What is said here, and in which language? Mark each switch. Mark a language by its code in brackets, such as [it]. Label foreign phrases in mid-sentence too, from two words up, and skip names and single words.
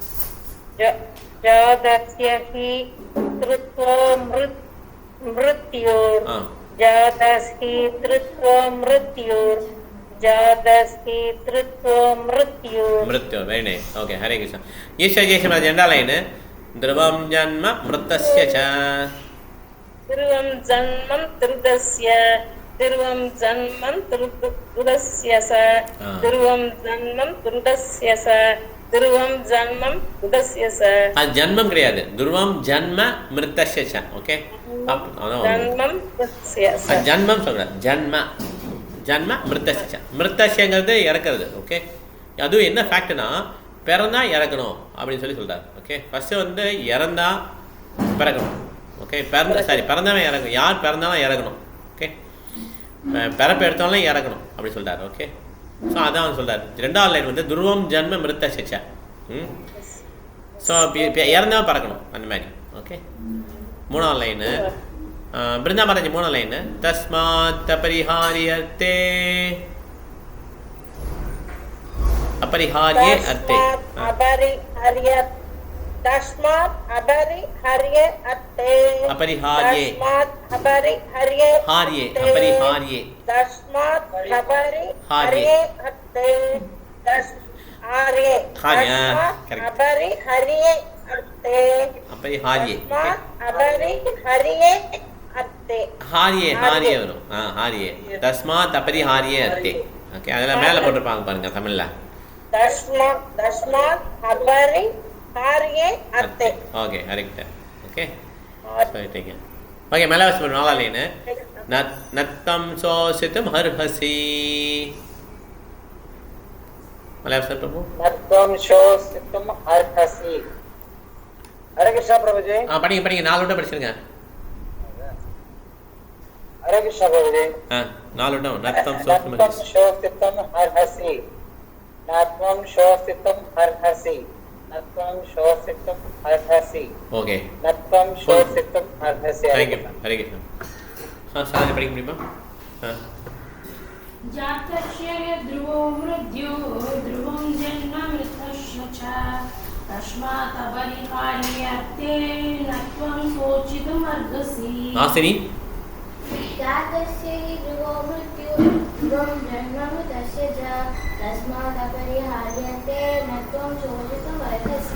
[sa] जातस्यहि ध्रुवो मृत्योर् जातस्हि ध्रुवो मृत्योर् जातस्हि ध्रुवो मृत्योर्. [ta] மிருத்யு. [en] very nice. [ta] ஓகே. [sa] हरे कृष्ण. [ta] ஈஸ்வர் ஜெயஸ்ரீ மாதாஜி 2வது லைனு. [sa] ध्रुवं जन्म मृतस्य च ध्रुवं जन्मं त्रुदस्य ध्रुवं जन्मं त्रुदस्य स ध्रुवं जन्मं त्रुदस्य स ध्रुवं जन्मं त्रुदस्य स. [ta] அது ஜன்மம் கிடையாது, [sa] ध्रुवं जन्म मृतस्य च. [ta] ஓகே, [sa] जन्मं त्रुदस्य स. [ta] ஜன்மம் சொல்ற, [sa] जन्म जन्म मृतस्य च. [ta] மிருத்தஸ்யங்கிறது இறக்குறது. ஓகே, அதுவும் என்ன ஃபேக்ட்னா பிறந்தா இறக்கணும் அப்படின்னு சொல்றாரு. ஓகே, ஃபர்ஸ்ட் வந்து இறந்தா பிறக்கணும். ஓகே, பிறந்தவன் இறக்கணும். யார் பிறந்தாலும் இறக்கணும். ஓகே, பிறப்பு எடுத்தாலும் இறக்கணும் அப்படி சொல்றாரு. ஓகே, ஸோ அதான் அவன் சொல்றாரு. ரெண்டாவது லைன் வந்து [sa] ध्रुवं जन्म मृतस्य च. [ta] ஸோ இறந்தா பறக்கணும் அந்த மாதிரி. ஓகே, மூணாவது லைனு பிருந்தா மாதாஜி, மூணாவது லைனு [sa] तस्मात् अपरिहार्यार्थे अपरिहार्ये अर्थे तस्मात् अपरिहार्य अर्थे अपरिहार्ये तस्मात् अपरिहार्य हार्ये अपरिहार्ये तस्मात् अपरिहार्य अर्थे आर्ये अपरिहार्य अर्थे अपरिहार्ये अपरिहार्य अर्थे हार्ये हार्ये वரும். हार्ये तस्मात् अपरिहार्ये अर्थे. [ta] ஓகே, அதெல்லாம் மேலே போட்டிருப்பாங்க பாருங்க தமிழ்ல. [sa] तस्मात् अपरिहार्य अर्थे. [ta] ஓகே, கரெக்ட். ஓகே, சொல்லிட்டீங்க. ஓகே, மேலே வாசி பண்ணுவோம். நாலா லைனு [sa] न त्वं शोचितुम् अर्हसि. [ta] மேலே வாசி பண்ணுவோம். [sa] नत्वं शोषितुम् अर्हसि. हरे कृष्ण प्रभुजी. [ta] படிங்க 4 விட்டு படிச்சிருங்க. [sa] हरे कृष्ण प्रभुजी. [ta] 4 விட்டு நத்தம் [sa] नत्वं शोषितुम् अर्हसि. नत्वं शोषितुम् अर्हसि. नत्वं शोषितुम् अर्हसि. [ta] ஓகே, [sa] नत्वं शोषितुम् अर्हसि. [ta] தேங்க்யூ. [sa] हरे कृष्ण. [ta] சாரி படிக்க முடியுமா? [sa] जातस्य ध्रुवो मृत्युः ध्रुवं जन्म मृतस्य च तस्मात् अपरिहार्यर्थे न त्वं शोचितुम् अर्हसि. ஆசினி जातस्य हि ध्रुवो मृत्युः ध्रुवं जन्म मृतस्य च तस्मात् अपरिहार्यते न त्वं शोचितुम् अर्हसि.